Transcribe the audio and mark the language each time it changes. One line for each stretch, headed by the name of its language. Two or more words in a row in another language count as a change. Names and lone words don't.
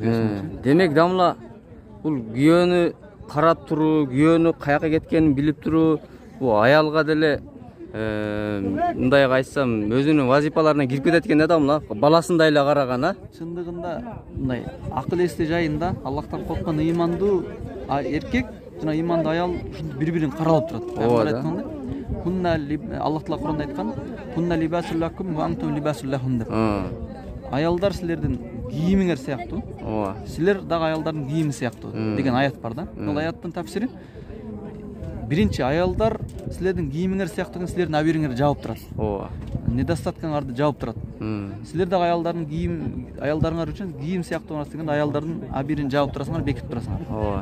Kyrgyz: Демек дамла бул күйөөнү карап туруу, күйөөнү каяка кеткенин билип туруу, бул аялга деле мындай айтсам өзүнүн вазипаларына кирип кетет экен да мына, баласындай эле караган, Чындыгында мындай акыл эсти жайында Аллахтан корккон ыймандуу эркек жана ыймандуу аял бири-бирин каралып турат. Айткандай, Аллах Таала Куранда айткан,
Arabic: "هن لباس لكم وأنتم لباس لهن" деп.
Kyrgyz: Аялдар силердин кийимиңер сыяктуу. Силер дагы аялдардын кийими сыяктуу деген аят бар да. Бул аяттын тафсири биринчи аялдар силердин кийимиңер сыяктуу силердин абириңерди жаап турат. Недостаткаңарды жаап турат. Силер дагы аялдардын аялдарыңар үчүн кийим сыяктуу болот деген аялдардын абирин жаап турасыңар, бекитип турасыңар.